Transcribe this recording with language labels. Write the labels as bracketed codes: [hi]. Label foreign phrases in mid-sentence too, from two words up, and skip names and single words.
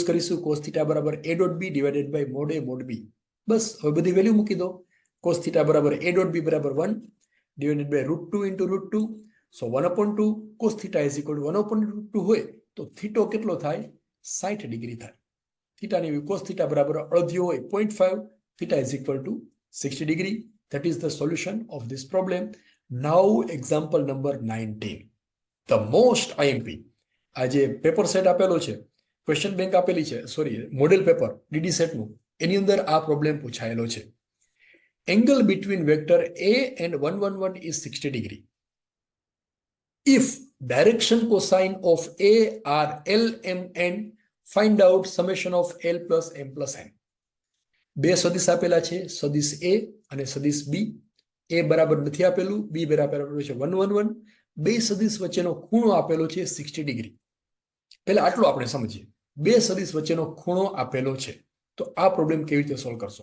[en] cos theta બરાબર a dot b divided by mod a mod b. [gu] બસ હવે બધી વેલ્યુ મૂકી દો. [en] cos theta [gu] બરાબર [en] a dot b [gu] બરાબર [en] 1 divided by √2 into √2. so 1/2 cos theta is equal to 1/2 [gu] હોય તો થીટો કેટલો થાય? 60 ડિગ્રી થાય. થીટાની [en] cos theta [gu] બરાબર અડધ્યો હોય 0.5, [en] theta is equal to 60 degree. That is the solution of this problem. Now example number 19. The most IMP. [gu] આ જે [en] paper set [gu] આપેલો છે, [en] question bank [gu] આપેલી છે, [en] sorry model paper [gu] ડીડી સેટનું, એની અંદર આ પ્રોબ્લેમ પૂછાયેલો છે. [en] angle between vector a and 111 is 60 degree. If direction cosine of a are L, M, N, find out summation of L plus M plus N. [gu] બે સદિશ આપેલા છે, સદિશ a અને સદિશ b. a બરાબર નથી આપેલું, b બરાબર આપેલું છે 111. બે સદિશ વચ્ચેનો ખૂણો આપેલો છે 60 ડિગ્રી. પહેલા આટલું આપણે સમજીએ. બે સદિશ વચ્ચેનો ખૂણો આપેલો છે, તો આ પ્રોબ્લેમ કેવી રીતે સોલ્વ કરશો?